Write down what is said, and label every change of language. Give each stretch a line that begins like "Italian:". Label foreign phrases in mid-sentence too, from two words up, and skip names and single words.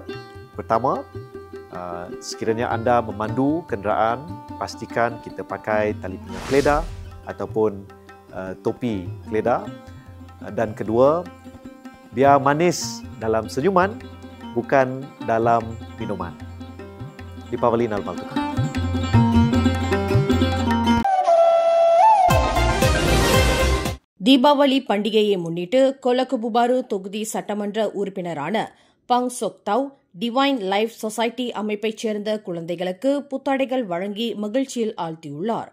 Malay: Pertama, sekiranya anda memandu kenderaan, pastikan kita pakai tali pinggang keledar ataupun topi keledar. Dan kedua, biar manis dalam senyuman, bukan dalam minuman.
Tamil: தீபாவளி நல்வாழ்த்துகள். தீபாவளி பண்டிகையை முன்னிட்டு கொலகுபுபாரு தொகுதி சட்டமன்ற உறுப்பினரான பங் சொக்தாவ் டிவைன் லைஃப் சொசைட்டி அமைப்பைச் சேர்ந்த குழந்தைகளுக்கு புத்தாடைகள் வழங்கி மகிழ்ச்சியில் ஆழ்த்தியுள்ளார்.